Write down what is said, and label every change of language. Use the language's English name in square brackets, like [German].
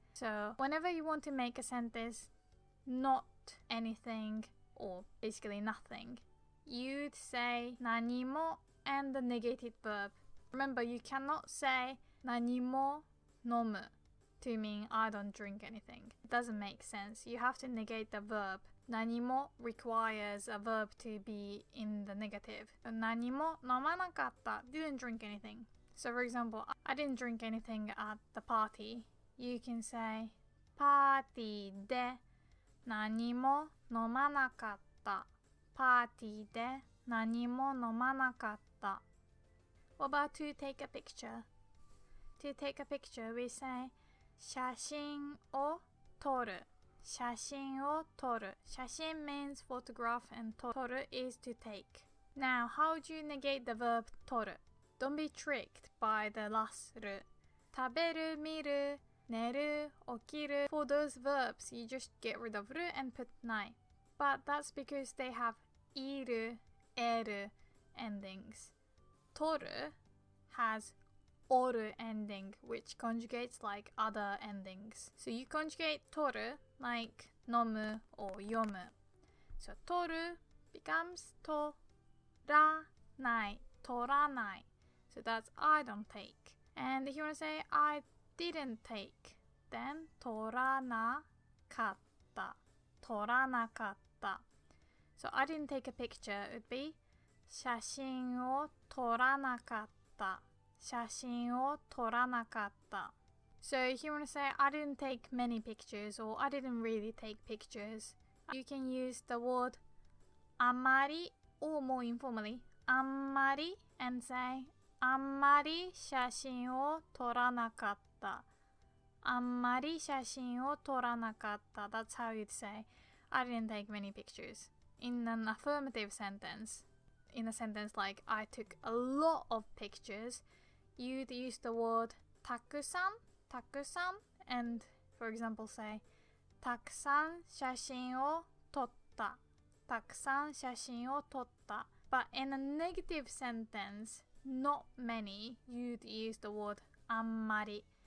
[English] So whenever you want to make a sentence not anything or basically nothing, you'd say 何も and the negated verb. Remember, you cannot say [Japanese] 何も飲む [English] to mean I don't drink anything. It doesn't make sense. You have to negate the verb. 何も requires a verb to be in the negative. [Japanese] 何も飲まなかった [English] didn't drink anything. So for example, I didn't drink anything at the party. You can say [Japanese] パーティーで何も飲まなかった. パーティーで何も飲まなかった. [English] What about to take a picture? To take a picture, we say [Japanese] 写真を撮る. 写真を撮る. [English] 写真 means photograph and 撮る is to take. Now, how do you negate the verb 撮る?Don't be tricked by the last る. [Japanese] 食べる、見る、寝る、起きる. [English] For those verbs, you just get rid of る and put ない. But that's because they have いる、える endings. 撮る has おる ending, which conjugates like other endings. So you conjugate 撮る like 飲む or 読む. So 撮る becomes 撮らない, 撮らない. So that's I don't take. And if you want to say I didn't take, then 撮らなかった, 撮らなかった. So I didn't take a picture would be [Japanese] 写真を撮らなかった. 写真を撮らなかった. [English] So if you want to say I didn't take many pictures or I didn't really take pictures, you can use the word あんまり or more informally あんまり and say [Japanese] あんまり写真を撮らなかった. あんまり写真を撮らなかった. [English] That's how you'd say I didn't take many pictures. In an affirmative sentence, in a sentence like I took a lot of pictures, you'd use the word たくさん and for example say [Japanese] たくさん写真を撮った. たくさん写真を撮った. [English] But in a negative sentence, not many, you'd use the word あんまり.